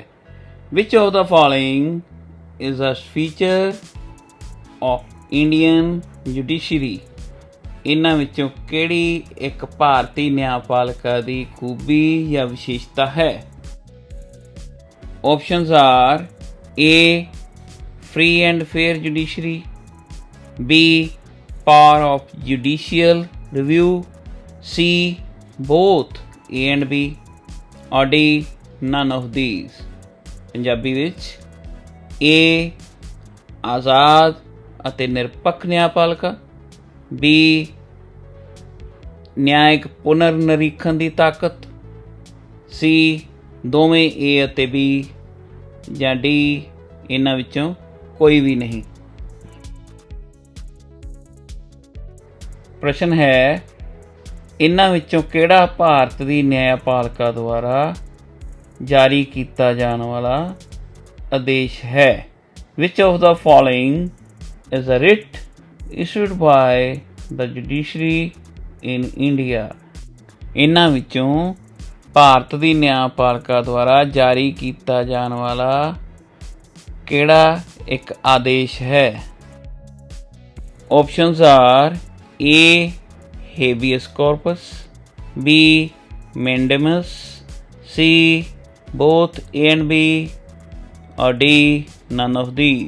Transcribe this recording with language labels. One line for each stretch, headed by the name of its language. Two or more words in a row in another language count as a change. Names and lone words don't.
English: which of the following is a feature of Indian judiciary?
Punjabi: ਇਹਨਾਂ ਵਿੱਚੋਂ ਕਿਹੜੀ ਇੱਕ ਭਾਰਤੀ ਨਿਆਂਪਾਲਿਕਾ ਦੀ ਖੂਬੀ ਜਾਂ ਵਿਸ਼ੇਸ਼ਤਾ ਹੈ?
English: options are A free and fair judiciary, B power of judicial review, C both A and B, or D none of these?
Punjabi: ਪੰਜਾਬੀ ਵਿੱਚ A ਆਜ਼ਾਦ ਅਤੇ ਨਿਰਪੱਖ ਨਿਆਂਪਾਲਿਕਾ, B ਨਿਆਇਕ ਪੁਨਰ ਨਿਰੀਖਣ ਦੀ ਤਾਕਤ, C ਦੋਵੇਂ A ਅਤੇ B, ਜਾਂ D ਇਹਨਾਂ ਵਿੱਚੋਂ ਕੋਈ ਵੀ ਨਹੀਂ। ਪ੍ਰਸ਼ਨ ਹੈ, ਇਹਨਾਂ ਵਿੱਚੋਂ ਕਿਹੜਾ ਭਾਰਤ ਦੀ ਨਿਆਂਪਾਲਿਕਾ ਦੁਆਰਾ ਜਾਰੀ ਕੀਤਾ ਜਾਣ ਵਾਲਾ ਆਦੇਸ਼ ਹੈ?
English: which of the following is a writ issued by the judiciary in India?
Punjabi: ਇਹਨਾਂ ਵਿੱਚੋਂ ਭਾਰਤ ਦੀ ਨਿਆਂਪਾਲਿਕਾ ਦੁਆਰਾ ਜਾਰੀ ਕੀਤਾ ਜਾਣ ਵਾਲਾ ਕਿਹੜਾ ਇੱਕ ਆਦੇਸ਼ ਹੈ?
English: options are A habeas corpus, B mandamus, C both A and B, or D none of these?